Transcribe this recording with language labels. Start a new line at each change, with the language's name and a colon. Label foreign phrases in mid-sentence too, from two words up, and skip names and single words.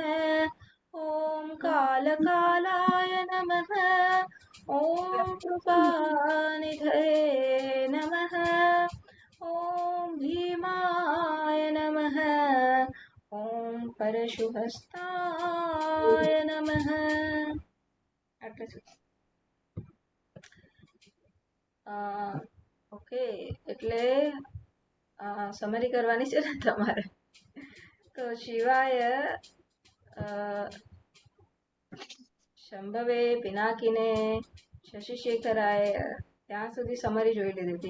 Sanskrit: ॐ कालकालाय नमः। ॐ कृपानिधये नमः। ॐ भीमाय नमः। ॐ परशुहस्ताय नमः।
Gujarati: ઓકે, એટલે સમરી કરવાની છે ને તમારે। તો શિવાય શંભવે પિનાકીને શશિશેખરાય ત્યાં સુધી સમરી જોઈ લીધી હતી।